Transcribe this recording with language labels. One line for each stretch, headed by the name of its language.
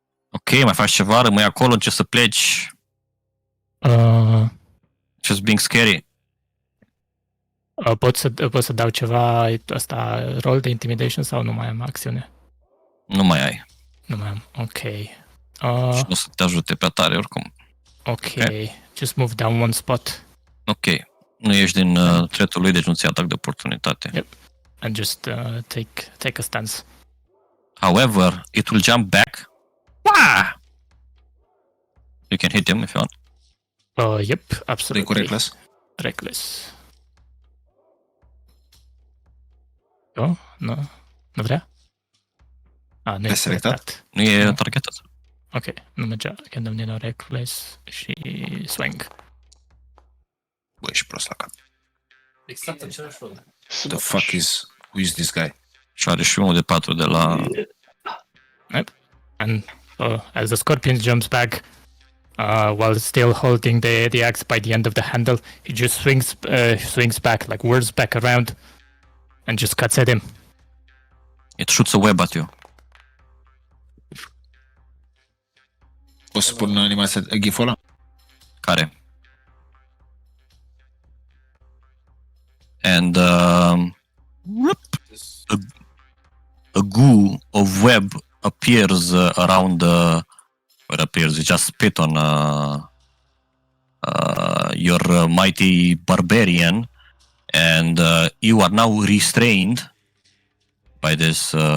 Romanian: Ok, mai faci ceva, rămâi acolo, încerci să pleci.
English: Just being scary.
Romanian: Pot să dau ceva ăsta, rol de intimidation sau nu mai am acțiune? Nu mai ai. Nu mai am, ok. Și nu o să te ajute prea tare oricum.
English: Ok, just move down one spot. Ok.
Romanian: Nu ești din threat-ul lui, deci nu ți atac de oportunitate.
English: Yep. And just take a stance. However, it will jump back. Wah! You can hit him if you want. Yep,
Romanian: Dă-i
English: absolutely.
Romanian: cu reckless. Reckless. Oh, nu vrea? Nu e selectat? Nu e targetat. Ok, nu mergea. Când îmi dă reckless și swing. Bă, ești prost la cap. Exact același rol.
English: The fuck is... Who is this guy?
Romanian: Și are și unul de 4 de la...
English: Yep. And as the scorpion jumps back, while still holding the axe by the end of the handle, he just swings back, like whirs back around, and just cuts at him. It shoots a web at you.
Romanian: Poți să pun animația gif-ul ăla? Care?
English: And a goo of web appears around where appears, it just spit on your mighty barbarian, and you are now restrained by this